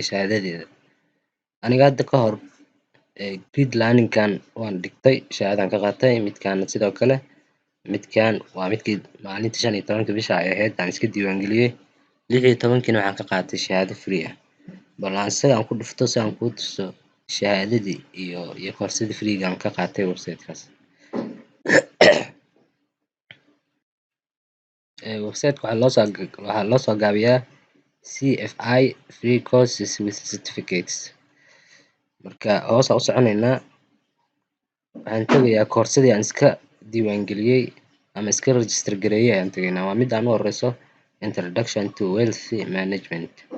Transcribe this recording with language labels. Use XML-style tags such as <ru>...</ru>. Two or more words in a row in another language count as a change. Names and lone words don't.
<so>shahaadadeeda aniga hadda ka hor grid learningkan waan dhigtay shahaadaan ka qaatay midkaan sidoo kale midkaan waa midkii maalintii 15 bisha ay ahayd aan iska diiwaangeliyey 16 waxaan ka qaatay shahaado free ah bal aan isaga aan ku dhufto si aan kuu tuso shahaadadii iyo koorsadii freega aan ka qaatay websitekaas websiteka waxaa loo soo gaabiyaa CFI</so> <en>free courses with certificates</en> <so>marka hoos aan u soconaynaa waxaan tegayaa koorsadii aan iska diiwaangeliyey ama iska register gareeyey ayaan tegaynaa waa mid aan u horeyso</so> <en>introduction to wealth management</en>